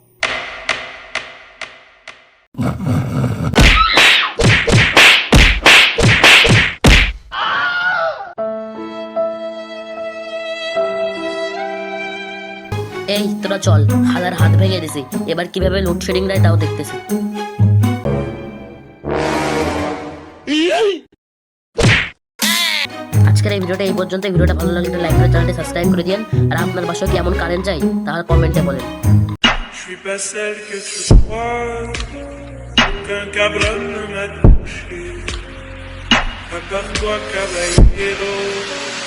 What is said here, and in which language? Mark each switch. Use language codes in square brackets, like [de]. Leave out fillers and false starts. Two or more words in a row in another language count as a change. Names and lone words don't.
[bn] এই তোরা চল, হালার হাত ভেঙে দিছি, এবার কিভাবে লোডশেডিং দেয় তাও দেখতেছি। আজকের এই ভিডিওটা এই পর্যন্ত। ভিডিওটা ভালো লাগলে লাইক করে চ্যানেলটি সাবস্ক্রাইব করে দিন, আর আপনার বাসায় কি এমন কারেন্ট চাই তাহলে কমেন্টে বলেন। [fr] Je suis pas celle que tu crois, aucun cabron ne m'a touché, à part toi caballero.